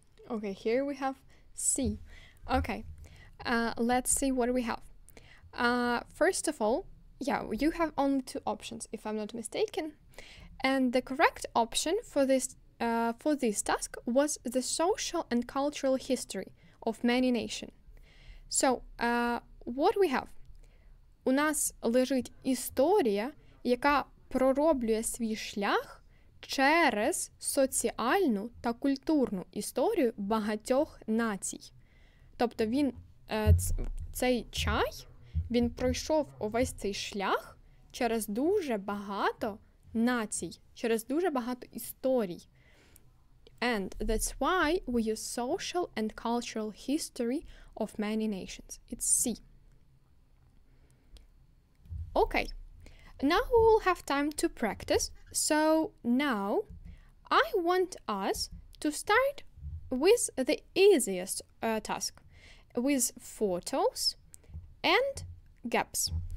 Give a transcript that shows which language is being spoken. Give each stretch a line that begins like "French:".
English: Okay, here we have C. Okay, let's see what we have. First of all, yeah, you have only 2 options, if I'm not mistaken. And the correct option for this task was the social and cultural history of many nations. So, what we have?
Ukrainian: У нас лежить історія, яка пророблює свій шлях через соціальну та культурну історію багатьох націй. Тобто цей чай, він пройшов увесь цей шлях через дуже багато націй, через дуже багато історій.
English: And that's why we use social and cultural history of many nations. It's C. Okay, now we will have time to practice. So now I want us to start with the easiest task, with photos and gaps.